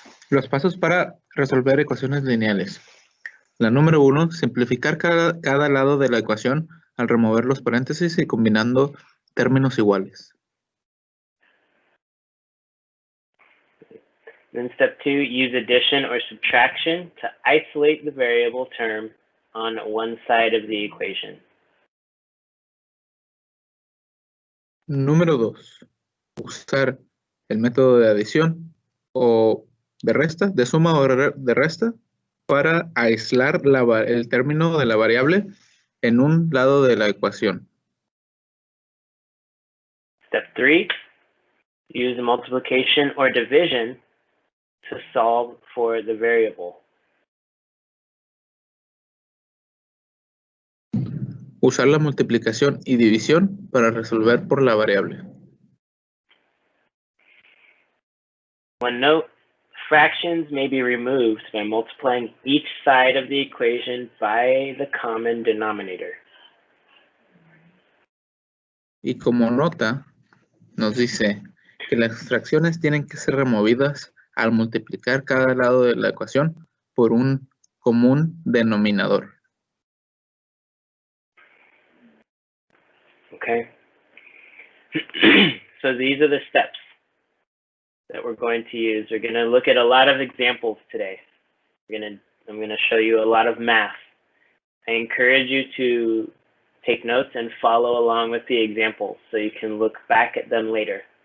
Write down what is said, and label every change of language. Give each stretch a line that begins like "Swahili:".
Spanish: Los pasos para resolver ecuaciones lineales. La número 1, simplificar cada lado de la ecuación al remover los paréntesis y combinando términos iguales.
English: Then step 2, use addition or subtraction to isolate the variable term on one side of the equation.
Spanish: Número 2, usar el método de adición o de resta, de suma o de resta, para aislar el término de la variable en un lado de la ecuación.
English: Step 3, use multiplication or division to solve for the variable.
Spanish: Usar la multiplicación y división para resolver por la variable.
English: One note, fractions may be removed by multiplying each side of the equation by the common denominator.
Spanish: Y como nota, nos dice que las fracciones tienen que ser removidas al multiplicar cada lado de la ecuación por un común denominador.
English: Okay. So these are the steps. that we're going to use. We're going to look at a lot of examples today. I'm going to show you a lot of math. I encourage you to take notes and follow along with the examples so you can look back at them later.